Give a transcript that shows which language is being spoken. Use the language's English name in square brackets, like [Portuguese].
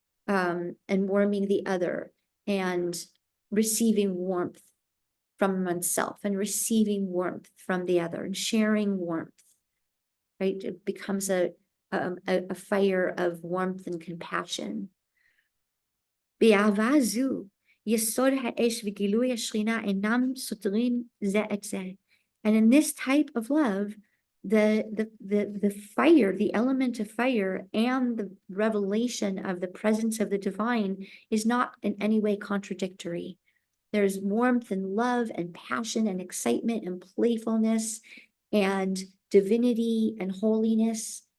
[English] And warming the other and receiving warmth from oneself and receiving warmth from the other and sharing warmth, right? It becomes a fire of warmth and compassion. [Hebrew] באהבה זו, יסוד האש וגילוי השכינה אינם סותרים זה את זה. [English] And in this type of love, the fire, the element of fire and the revelation of the presence of the divine is not in any way contradictory. There's warmth and love and passion and excitement and playfulness and divinity and holiness.